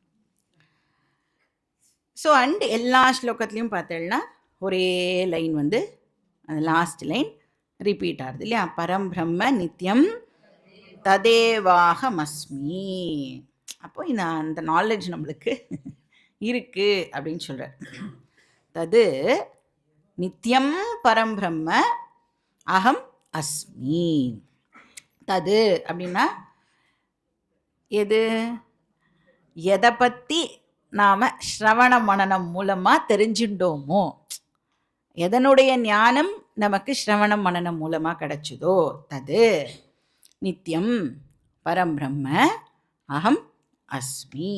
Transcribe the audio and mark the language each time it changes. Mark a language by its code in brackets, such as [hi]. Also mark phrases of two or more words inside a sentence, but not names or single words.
[en] so and [ta] எல்லா ஸ்லோகத்துலேயும் பார்த்தேன்னா ஒரே லைன் வந்து அந்த [en] last line repeat [ta] ஆகுது இல்லையா? [sa] परं ब्रह्म नित्यं तदेवाहमस्मि. [ta] அப்போ அந்த நாலேஜ் நம்மளுக்கு இருக்குது அப்படின்னு சொல்கிறார். [sa] तत् नित्यं परं ब्रह्म अहम् अस्मि. [ta] தது அப்படின்னா எது? எதை பற்றி நாம் ஸ்ரவண மனனம் மூலமாக தெரிஞ்சுட்டோமோ, எதனுடைய ஞானம் நமக்கு ஸ்ரவண மனனம் மூலமாக கிடைச்சதோ, [sa] तत् नित्यं परं ब्रह्म अहम् अस्मि.